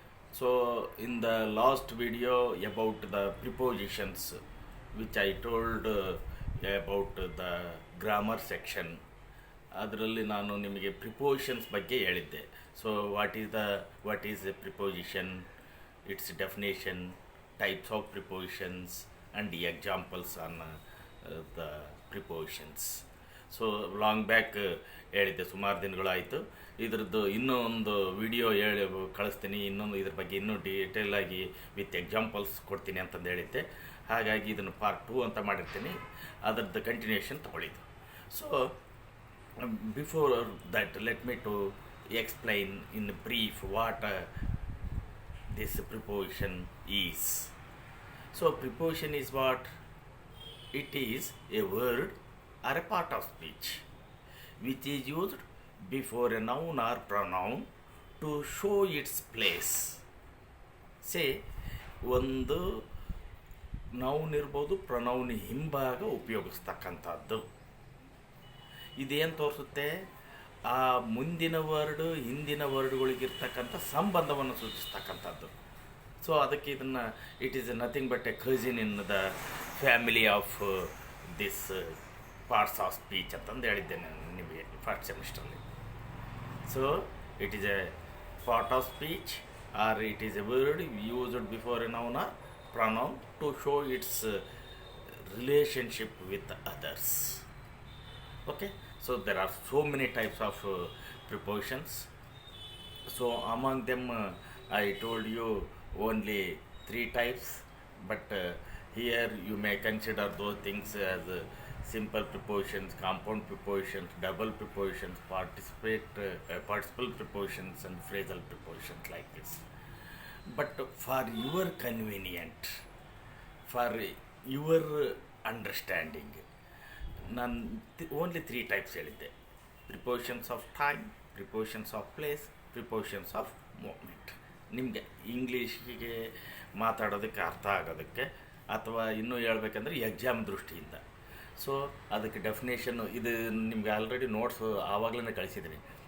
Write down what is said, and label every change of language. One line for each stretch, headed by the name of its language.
English: So, in the last video about the prepositions, which I told about the grammar section,
Kannada: ಅದರಲ್ಲಿ ನಾನು ನಿಮಗೆ prepositions ಬಗ್ಗೆ ಹೇಳಿದ್ದೆ.
English: So what is a preposition, its definition, types of prepositions and the examples on the prepositions. So long back
Kannada: ಹೇಳಿದ್ದೆ, ಸುಮಾರು ದಿನಗಳಾಯಿತು. ಇದ್ರದ್ದು ಇನ್ನೂ ಒಂದು ವಿಡಿಯೋ ಕಳಿಸ್ತೀನಿ, ಇನ್ನೊಂದು ಇದ್ರ ಬಗ್ಗೆ ಇನ್ನೂ ಡೀಟೇಲಾಗಿ
English: with examples
Kannada: ಕೊಡ್ತೀನಿ ಅಂತಂದು ಹೇಳಿದ್ದೆ. ಹಾಗಾಗಿ ಇದನ್ನು ಪಾರ್ಟ್ 2 ಅಂತ ಮಾಡಿರ್ತೀನಿ, ಅದರದ್ದು continuation ತಗೊಳ್ಳಿದ್ದು.
English: So before that, let me to explain in brief what this preposition is. So preposition is what? It is a word or a part of speech which is used before a noun or pronoun to show its place.
Kannada: Say ಒಂದು noun ಇರ್ಬೋದು, pronoun ಹಿಂಭಾಗ ಉಪಯೋಗಿಸ್ತಕ್ಕಂಥದ್ದು. ಇದೇನು ತೋರಿಸುತ್ತೆ? ಆ ಮುಂದಿನ word ಹಿಂದಿನ ವರ್ಡ್ಗಳಿಗಿರ್ತಕ್ಕಂಥ ಸಂಬಂಧವನ್ನು ಸೂಚಿಸ್ತಕ್ಕಂಥದ್ದು.
English: so
Kannada: ಅದಕ್ಕೆ ಇದನ್ನು
English: it is nothing but a cousin in the family of this parts of speech
Kannada: ಅಂತಂದು ಹೇಳಿದ್ದೇನೆ ನಿಮಗೆ first ಸೆಮಿಸ್ಟ್ರಲ್ಲಿ.
English: So it is a part of speech or it is a word used before a noun or pronoun to show its relationship with others. Okay, so there are so many types of prepositions. So among them I told you only 3 types, but here you may consider those things as simple prepositions, compound prepositions, double prepositions, participle prepositions and phrasal prepositions, like this. But for your convenient, for your understanding,
Kannada: ನಾನು only 3 types ಹೇಳಿದ್ದೆ.
English: Prepositions of time, prepositions of place, prepositions of moment.
Kannada: ನಿಮಗೆ ಇಂಗ್ಲೀಷಿಗೆ ಮಾತಾಡೋದಕ್ಕೆ ಅರ್ಥ ಆಗೋದಕ್ಕೆ, ಅಥವಾ ಇನ್ನೂ ಹೇಳ್ಬೇಕಂದ್ರೆ exam ದೃಷ್ಟಿಯಿಂದ. ಸೊ ಅದಕ್ಕೆ ಡೆಫಿನೇಷನ್ನು ಇದು ನಿಮಗೆ ಆಲ್ರೆಡಿ ನೋಟ್ಸ್ ಆವಾಗಲೇ ಕಳಿಸಿದ್ದೀನಿ.